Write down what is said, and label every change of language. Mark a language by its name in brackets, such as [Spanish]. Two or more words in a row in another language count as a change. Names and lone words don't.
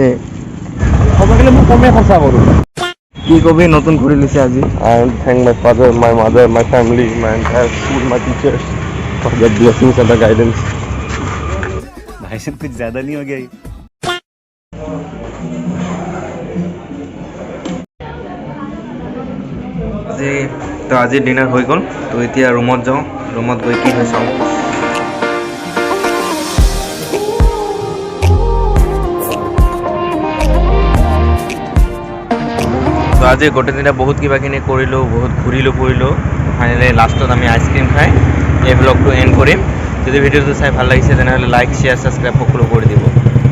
[Assamese] হ'ব গলে মই কমে খৰচা কৰো কি কবি নতুন ঘড়ী লৈছে আজি [English] I thank my father, my mother, my family, my entire school, my teachers for their blessings and the guidance. [Hindi] भाई साहब कुछ ज्यादा नहीं हो गया [Assamese] আজি তো আজি ডিনাৰ হৈ গ'ল তো এতিয়া ৰুমত যাওঁ ৰুমত গৈ কি হয় চাওঁ তো আজি গোটেই দিনা বহুত কিবাকিনি কৰিলোঁ বহুত ঘূৰিলোঁ ফুৰিলোঁ ফাইনেলি লাষ্টত আমি আইচক্ৰীম খাই এই ব্লগটো এণ্ড কৰিম যদি ভিডিঅ'টো চাই ভাল লাগিছে তেনেহ'লে [English] like share subscribe [Assamese] সকলো কৰি দিব